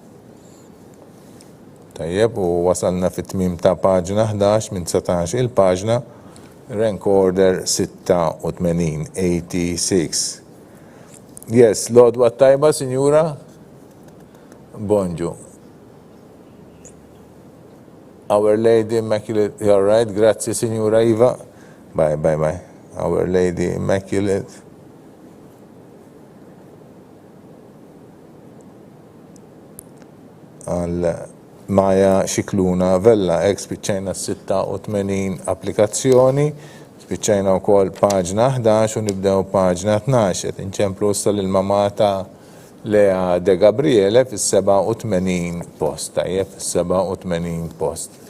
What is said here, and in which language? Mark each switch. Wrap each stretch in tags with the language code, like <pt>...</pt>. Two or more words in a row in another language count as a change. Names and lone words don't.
<mt>Tajjeb, u wasalna fit-tmiem ta' paġna 11 minn 19 il-paġna, rank order 86. Yes, l-għodwa tajba, Sinjura? Bonġu.</mt> <en>Our Lady Immaculate, you're right,</en> <mt>grazzi Sinjura Iva.</mt> <en>Bye. Our Lady Immaculate.</en> <mt>Għal Maja Xikluna Vella, spiċċajna 86 applikazzjoni, spiċċajna wkoll paġna 11 u nibdew paġna 12, qed inċemplu issa lill-mamma ta' Lea De Gabriele fis-87 post, tajjeb fis-87 post.</mt>